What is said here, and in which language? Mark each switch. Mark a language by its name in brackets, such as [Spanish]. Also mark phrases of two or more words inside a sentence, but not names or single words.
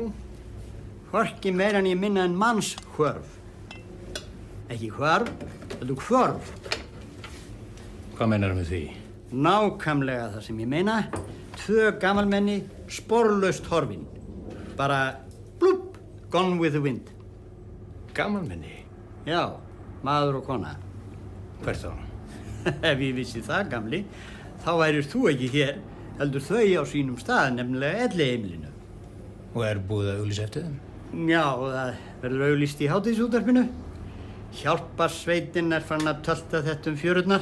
[Icelandic] Hvorki meira en ég minna en manns hvörf. Ekki hvarf, heldur hvörf. Hvað meinar með því? Nákvæmlega það sem ég meina. 2 gamalmenni, sporlaust horfin. Bara blúpp, [English] gone with the wind. [Icelandic] Gamalmenni? Já, maður og kona. Hvert þá? Ef ég vissi það, gamli, þá værir þú ekki hér, heldur þau á sínum stað, nefnilega elliheimilinu. Og er búið að auglýsa eftir þeim? Já, það verður auglýst í hádegisútvarpinu. Hjálparsveitin er farin að tölta þetta fjörurnar.